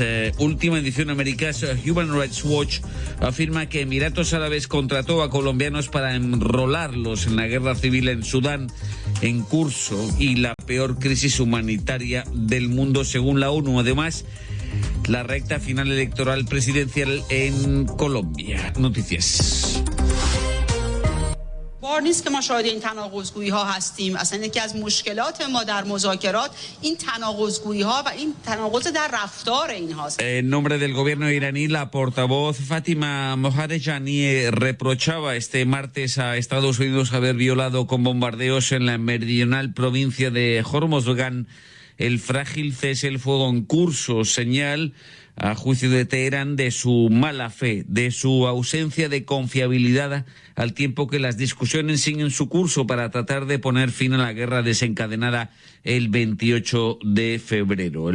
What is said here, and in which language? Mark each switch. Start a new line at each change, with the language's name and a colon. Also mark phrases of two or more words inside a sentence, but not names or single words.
Spanish: Última edición americana, Human Rights Watch afirma que Emiratos Árabes contrató a colombianos para enrolarlos en la guerra civil en Sudán en curso y la peor crisis humanitaria del mundo según la ONU. Además, la recta final electoral presidencial en Colombia. Noticias.
Persian: بار نیست که ما شاهد این تناقض‌گویی ها هستیم. اصلا یکی از مشکلات ما در مذاکرات این تناقض‌گویی ها و این تناقض در رفتار اینهاست.
Spanish: En nombre del gobierno iraní, la portavoz Fatima Mohadejani reprochaba este martes a Estados Unidos haber violado con bombardeos en la meridional provincia de Hormozgan el frágil cese el fuego en curso, señal, a juicio de Teherán, de su mala fe, de su ausencia de confiabilidad, al tiempo que las discusiones siguen su curso para tratar de poner fin a la guerra desencadenada el 28 de febrero.